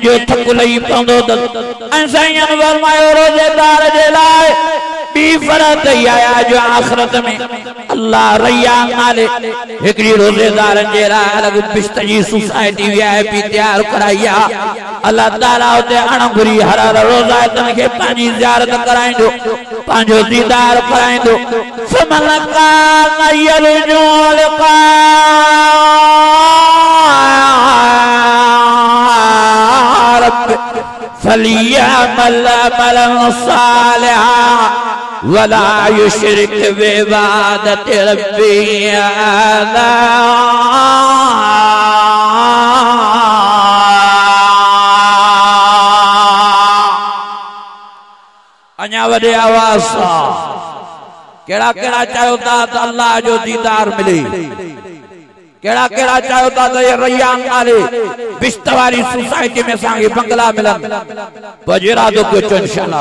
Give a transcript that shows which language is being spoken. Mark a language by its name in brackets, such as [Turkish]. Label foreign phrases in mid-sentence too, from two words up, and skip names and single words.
[Sindhi] जो थक लही पवंदो ऐं साईं फरमायो रोज़ेदार जे लाइ ॿी फरत इहा आहे जो आखिरत में अल्लाह रैयान नाले हिकिड़ी रोज़ेदारनि जे लाइ अलॻि बिश्त जी [English] society VIP [Sindhi] तयारु कराई आहे अल्लाह ताला उते अणघुरी हर रोज़ातनि खे पंहिंजी ज़ियारत कराईंदो पंहिंजो दीदार कराईंदो [Arabic] فمن كان يرجو لقاء ربه فليعمل عملا صالحا ولا يشرك بعبادة ربه أحدا [Sindhi] अञा वॾे आवाज़ सां कहिड़ा कहिड़ा चाहियो था त अल्लाह जो दीदार मिले कहिड़ा कहिड़ा चाहियो था त रैयान नाले बिश्त वारी सोसाइटी में असांखे बंगला मिलनि पोइ इरादो कयो चओ इंशाअल्लाह